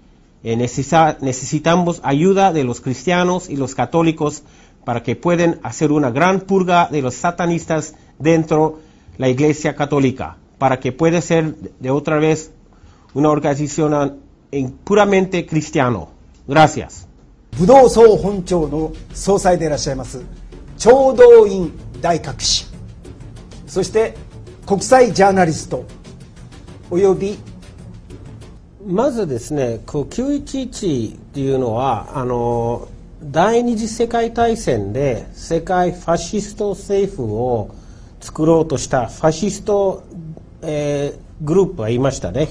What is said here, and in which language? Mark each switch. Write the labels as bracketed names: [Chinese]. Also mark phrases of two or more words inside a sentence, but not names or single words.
[Spanish] Necesitamos ayuda de los cristianos y los católicos para que puedan hacer una gran purga de los satanistas dentro de la Iglesia Católica, para que pueda ser de otra vez una organización puramente cristiano. Gracias. [Japanese] 武道総本庁の総裁でいらっしゃいます聴導院大隠し、そして国際ジャーナリストおよびまずですね、911っていうのは第二次世界大戦で世界ファシスト政府を作ろうとしたファシスト、グループがいましたね。